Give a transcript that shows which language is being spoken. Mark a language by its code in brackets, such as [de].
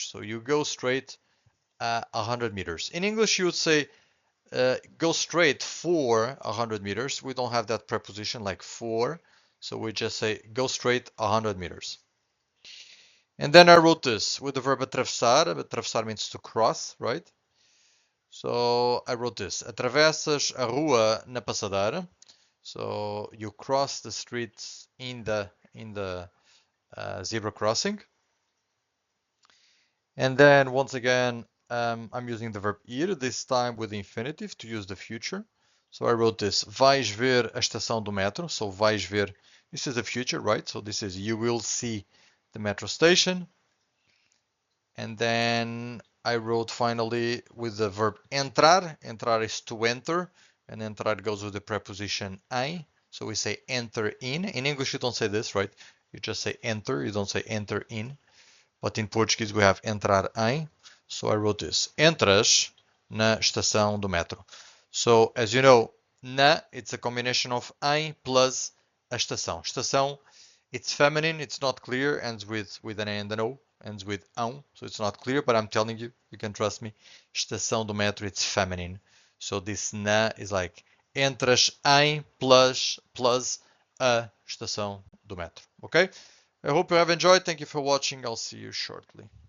[en] So you go straight 100 meters. In English, you would say go straight for 100 meters. We don't have that preposition like for, so we just say go straight 100 meters. And then I wrote this with the verb atravessar. Atravessar means to cross, right? So I wrote this. [pt] Atravessas a rua na passadeira. [en] So you cross the street in the zebra crossing. And then once again, I'm using the verb ir, this time with the infinitive to use the future. So I wrote this, [pt] vais ver a estação do metro. [en] So vais ver, this is the future, right? So this is you will see the metro station. And then I wrote finally with the verb entrar. Entrar is to enter, and entrar goes with the preposition em. So we say enter in. In English, you don't say this, right? You just say enter, you don't say enter in. But in Portuguese we have entrar em. So I wrote this. [pt] Entras na estação do metro. [en] So as you know, na, it's a combination of em plus a estação. Estação, it's feminine, it's not clear, ends with an A and an O, ends with ão, so it's not clear, but I'm telling you, you can trust me. Estação do metro, it's feminine. So this na is like entras em plus a estação do metro. Okay? I hope you have enjoyed. Thank you for watching. I'll see you shortly.